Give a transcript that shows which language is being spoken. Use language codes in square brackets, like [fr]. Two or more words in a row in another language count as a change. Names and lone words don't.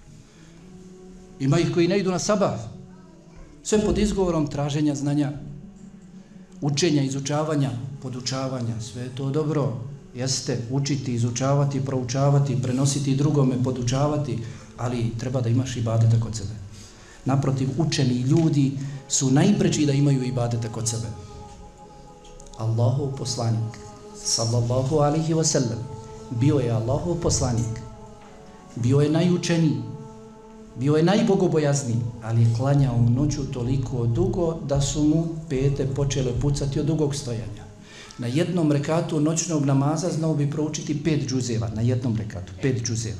[bs] Ima ih koji ne idu na sabah. Sve pod izgovorom traženja znanja, učenja, izučavanja, podučavanja. Sve je to dobro. Jeste, učiti, izučavati, proučavati, prenositi drugome, podučavati, ali treba da imaš ibadeta kod sebe. Naprotiv, učeni ljudi su najpreči da imaju ibadeta kod sebe. Allahov poslanik, [ar] صلى الله عليه وسلم, [bs] bio je Allahov poslanik, bio je najučeniji, bio je najbogobojazniji, ali je klanjao noću toliko dugo da su mu pete počele pucati od dugog stojanja. Na jednom rekatu noćnog namaza znao bi proučiti 5 džuzeva, na jednom rekatu, 5 džuzeva.